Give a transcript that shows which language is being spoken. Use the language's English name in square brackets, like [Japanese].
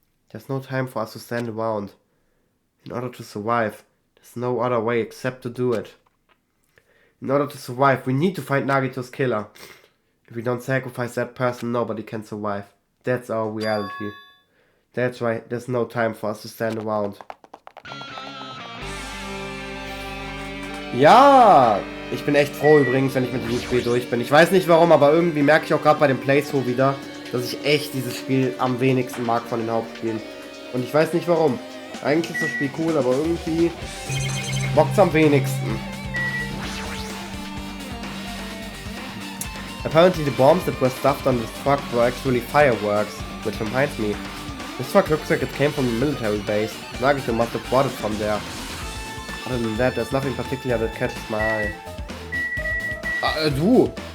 [English] There's no time for us to stand around. In order to survive, there's no other way except to do it. In order to survive, we need to find Nagito's killer. If we don't sacrifice that person, nobody can survive. That's our reality. That's right, there's no time for us to stand around. [German] Ja, ich bin echt froh übrigens, wenn ich mit diesem Spiel durch bin. Ich weiß nicht warum, aber irgendwie merke ich auch gerade bei dem Playthrough wieder, dass ich echt dieses Spiel am wenigsten mag von den Hauptspielen. Und ich weiß nicht warum. Eigentlich ist das Spiel cool, aber irgendwie bockt's am wenigsten. [English] Apparently the bombs that were stuffed on this truck were actually fireworks, which reminds me. This truck looks like it came from the military base. Nagito must have brought it from there. Other than that, there's nothing particular that catches my eye. Du!